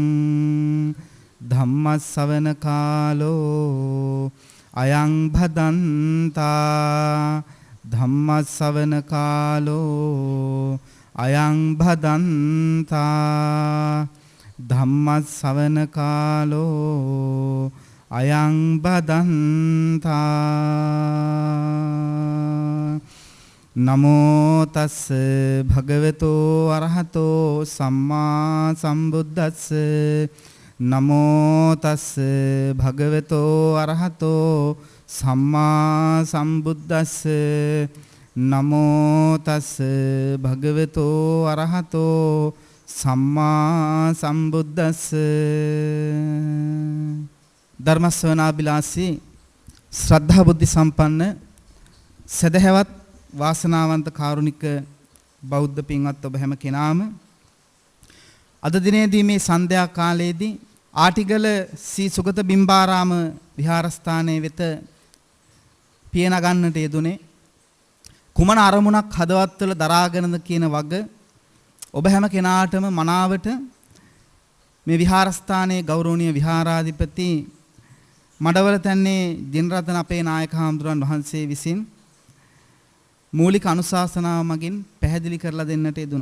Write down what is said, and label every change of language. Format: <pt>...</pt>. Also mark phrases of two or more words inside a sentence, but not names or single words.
<pi>ධම්මස්සවන කාලෝ අයං භදන්තා ධම්මස්සවන කාලෝ අයං භදන්තා ධම්මස්සවන කාලෝ අයං බදන්තා නමෝ තස් භගවතෝ අරහතෝ සම්මා සම්බුද්දස්ස නමෝ තස් භගවතෝ අරහතෝ සම්මා සම්බුද්දස්ස නමෝ තස් භගවතෝ අරහතෝ සම්මා සම්බුද්දස්ස</pi> <si>ධර්ම ශ්‍රවණාබිලාසී ශ්‍රද්ධා බුද්ධ සම්පන්න සදහැවත් වාසනාවන්ත කාරුණික බෞද්ධ පින්වත් ඔබ හැම කෙනාම අද දිනේදී මේ සන්ධ්‍යා කාලයේදී ආටිගල සී සුගත බිම්බාරාම විහාරස්ථානයේ වෙත පිය නගන්නට යෙදුනේ කුමන අරමුණක් හදවත්වල දරාගෙනද කියන වග ඔබ හැම කෙනාටම මනාවට මේ විහාරස්ථානයේ ගෞරවනීය විහාරාධිපති මඩවල තන්නේ ජිනරතන අපේ නායක හාමුදුරන් වහන්සේ විසින් මූලික අනුශාසනාව මගින් පැහැදිලි කරලා දෙන්නට යෙදුණා.</si>